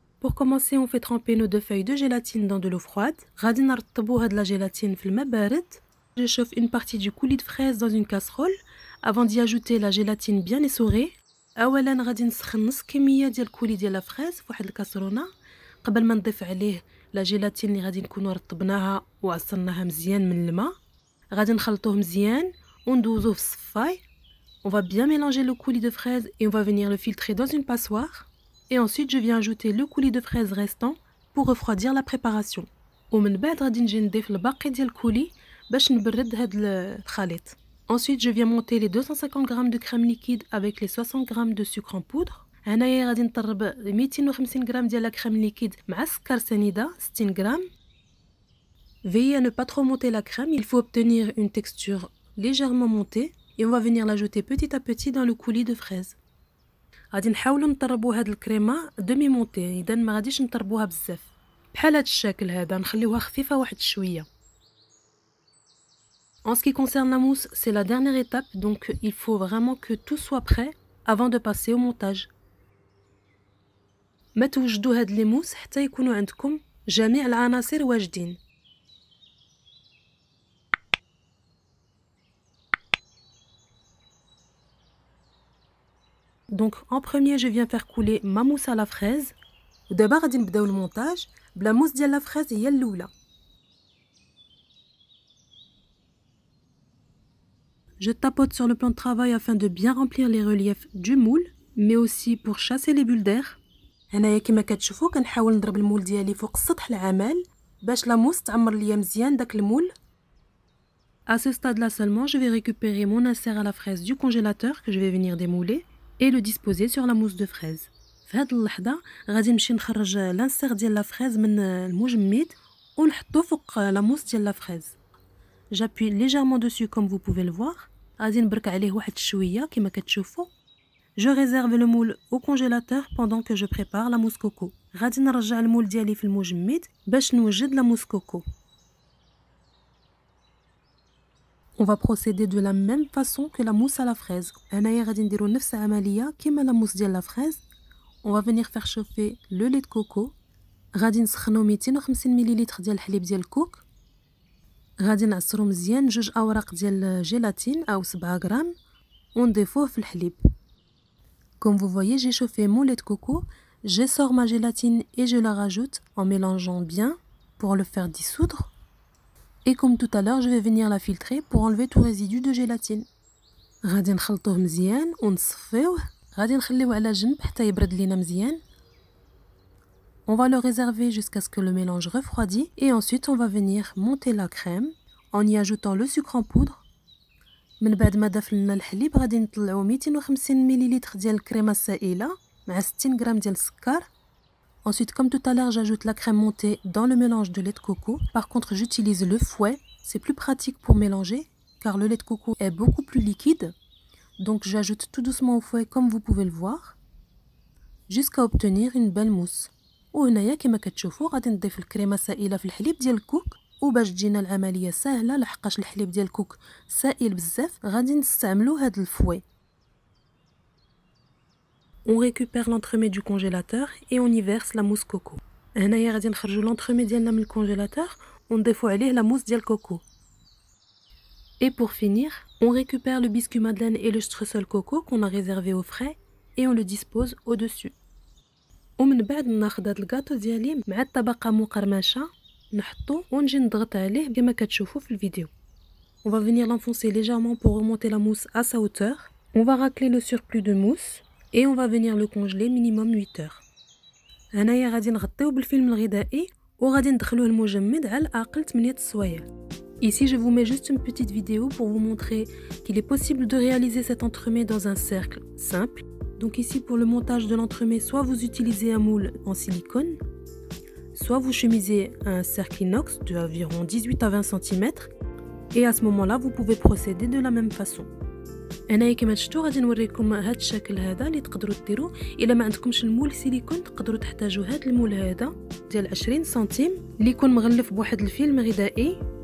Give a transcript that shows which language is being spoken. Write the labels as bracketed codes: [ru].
[fr] Pour commencer, on fait tremper nos 2 feuilles de gélatine dans de l'eau froide. [ar] غادي نرطبوا هاد لا جيلاتين في الماء بارد. [fr] Je chauffe une partie du coulis de fraise dans une casserole avant d'y ajouter la gélatine bien essorée. [ar] اولا غادي نسخن نص كميه ديال الكولي ديال لا فريز في واحد الكاسرونه قبل ما نضيف عليه لا جيلاتين اللي غادي نكونوا رطبناها وعصرناها مزيان من الماء. غادي نخلطوه مزيان وندوزوه في الصفاي. [fr] On va bien mélanger le coulis de fraise et on va venir le filtrer dans une passoire. Et ensuite je viens ajouter le coulis de fraise restant pour refroidir la préparation. [ar] ومن بعد غادي نجي نضيف الباقي ديال الكولي باش نبرد هاد الخليط. [fr] Ensuite je viens monter les 250 g de crème liquide avec les 60 g de sucre en poudre. [ar] هنايا غادي نطرب 250 g ديال لا كريم ليكيد مع السكر سنيده 60 g. [fr] Veillez à ne pas trop monter la crème, il faut obtenir une texture légèrement montée et on va venir l'ajouter petit à petit dans le coulis de fraise. [ar] غادي نحاولوا نطربوا هاد الكريمه دمي مونتي، اذا ما غاديش نطربوها بزاف بحال هاد الشكل هذا، نخليوها خفيفه واحد شويه. [fr] En ce qui concerne la mousse, c'est la dernière étape, donc il faut vraiment que tout soit prêt avant de passer au montage. [ar] ما توجدوا هاد لي موس حتى يكونوا عندكم جميع العناصر واجدين. [fr] Donc en premier je viens faire couler ma mousse à la fraise. [ar] ودابا غادي نبداو المونتاج بلا موس ديال لا فريز هي الاولى. [fr] Je tapote sur le plan de travail afin de bien remplir les reliefs du moule, mais aussi pour chasser les bulles d'air. [ar] هنايا كما كتشوفوا كنحاول نضرب المول ديالي فوق السطح العمل باش لا موس تعمر ليا مزيان داك المول. [fr] À ce stade-là seulement, je vais récupérer mon insert à la fraise du congélateur que je vais venir démouler et le disposer sur la mousse de fraise. [ar] في هاد اللحظة غادي نمشي نخرج لانسير ديال لا فريز من المجمد ونحطو فوق لا موس ديال لا فريز. [fr] J'appuie légèrement dessus comme vous pouvez le voir. [ar] غادي نبرك عليه واحد شوية كما كتشوفوا. [fr] Je réserve le moule au congélateur pendant que je prépare la mousse coco. [ar] غادي نرجع المول ديالي في المجمد باش نوجد la mousse coco. [fr] On va procéder de la même façon que la mousse à la fraise. [ar] هنايا غادي نديرو نفس العملية كما la mousse ديال la fraise. [fr] On va venir faire chauffer le lait de coco. [ar] غادي نسخنو 250 مليلتر ديال الحليب ديال الكوك. غادي نعصرو مزيان 2 اوراق ديال الجيلاتين او 7 غرام ونضيفوه في الحليب. [fr] Comme vous voyez, j'ai chauffé mon lait de coco, j'essore ma gélatine et je la rajoute en mélangeant bien pour le faire dissoudre. Et comme tout à l'heure, je vais venir la filtrer pour enlever tout résidu de gélatine. [ar] غادي نخلطوه مزيان ونصفيوه. غادي نخليوه على جنب حتى يبرد لينا مزيان. [fr] On va le réserver jusqu'à ce que le mélange refroidit et ensuite on va venir monter la crème en y ajoutant le sucre en poudre. [ar] من بعد ما ضاف لنا الحليب غادي نطلعو 250 مليلتر ديال الكريمه السائله مع 60 غرام ديال السكر. [fr] Ensuite, comme tout à l'heure, j'ajoute la crème montée dans le mélange de lait de coco. Par contre, j'utilise le fouet, c'est plus pratique pour mélanger car le lait de coco est beaucoup plus liquide. Donc j'ajoute tout doucement au fouet comme vous pouvez le voir jusqu'à obtenir une belle mousse. [ar] وهنايا كما كتشوفوا غادي نضيف الكريمه السائله في الحليب ديال الكوك وباش تجينا العمليه سهله لحقاش الحليب ديال الكوك سائل بزاف غادي نستعملو هاد الفوي. [fr] On récupère l'entremets du congélateur et on y verse la mousse coco. [ar] هنايا غادي نخرجوا l'entremets ديالنا من الكونجيلاتور ونضيفوا عليه la mousse ديال الكوكو. [fr] Et pour finir, on récupère le biscuit madeleine et le streusel coco qu'on a réservé au frais et on le dispose au-dessus. [ar] ومن بعد ناخذ هاد الكاطو ديالي مع الطبقه مقرمشه نحطو ونجي نضغط عليه كما كتشوفوا في الفيديو. [fr] On va venir l'enfoncer légèrement pour remonter la mousse à sa hauteur. On va racler le surplus de mousse et on va venir le congeler minimum 8 heures. [ar] هنايا غادي نغطيو بالفيلم الغذائي وغادي ندخلوه المجمد على الاقل 8 سوايع. [fr] Ici, je vous mets juste une petite vidéo pour vous montrer qu'il est possible de réaliser cet entremets dans un cercle simple. Donc ici, pour le montage de l'entremet, soit vous utilisez un moule en silicone, soit vous chemisez un cercle inox d'environ 18 à 20 cm. Et à ce moment-là, vous pouvez procéder de la même façon. [ar] هنايا كما شفتوا غادي نوريكم هذا الشكل هذا اللي تقدروا ديروه. الا ما عندكمش المول سيليكون تقدروا تحتاجوا هذا المول هذا ديال 20 سنتيم اللي يكون مغلف بواحد الفيلم غذائي.